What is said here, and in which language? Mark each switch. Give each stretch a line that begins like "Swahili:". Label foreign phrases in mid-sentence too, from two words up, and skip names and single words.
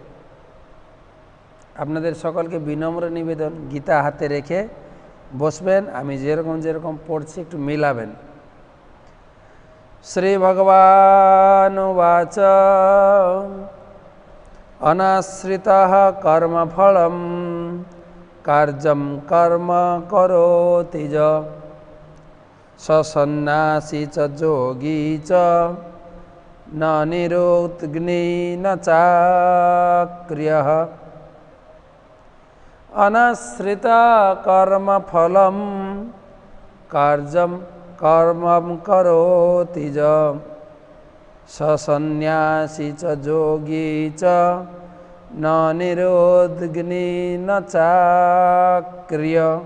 Bangla: আপনাদের সকলকে বিনম্র নিবেদন, গীতা হাতে রেখে বসবেন, আমি যেরকম পড়ছি একটু মিলাবেন।
Sanskrit: শ্রী ভগবান উবাচ অনাশ্রিতঃ কর্মফলম কার্যম কর্ম করোতি য সন্ন্যাসী চ যোগী চ ন নিরুদ্গ্নি ন চাক্রিয়ঃ। অনাশ্রিত কর্মফলম কার্যম কর্মম করোতি য সন্ন্যাসী চ যোগী চ ন নিরুদ্গ্নি ন চাক্রিয়।